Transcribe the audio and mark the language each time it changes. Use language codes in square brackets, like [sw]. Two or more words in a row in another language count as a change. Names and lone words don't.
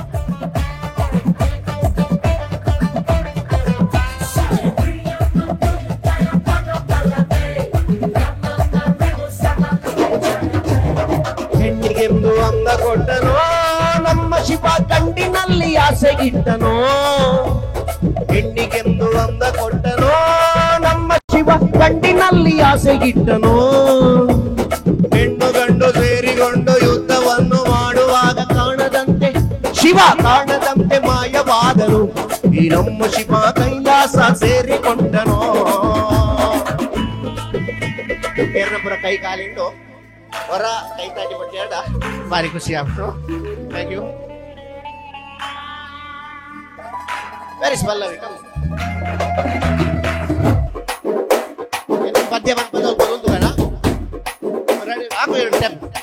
[kn] ಹೆಣ್ಣಿಗೆಂದು ಅಂದ ಕೊಟ್ಟನೋ ನಮ್ಮ ಶಿವ ಕಂಡಿನಲ್ಲಿ ಆಸೆಗಿಟ್ಟನೋ ಹೆಣ್ಣಿಗೆಂದು ಅಂದ ಕೊಟ್ಟನೋ ನಮ್ಮ ಶಿವ ಕಂಡಿನಲ್ಲಿ ಆಸೆಗಿಟ್ಟನೋ ಹೆಣ್ಣು ಗಂಡು ಸೇರಿಕೊಂಡು ಯುದ್ಧವನ್ನು ಮಾಡುವಾಗ ಕಾಣದಂತೆ ಶಿವ ಕಾಣದಂತೆ ಮಾಯವಾದರು ಈ ನಮ್ಮ ಶಿವ ಕೈಲಾಸ ಸೇರಿಕೊಂಡನೋ ಎರಡಪುರ ಕೈ ಕಾಲಿಂಡು ಹೊರ ಕೈ ತಾಟಿ ಬಟ್ಟಿ ಆಡ ಭಾರಿ ಖುಷಿ ಆಗ್ತು [en] thank you very [kn] ಸ್ಪಲ್ಲವಿ ಪದ್ಯ ಬಂದು ಬೇಡ ಹಾಕು ಎರಡು ಸ್ಟೆಪ್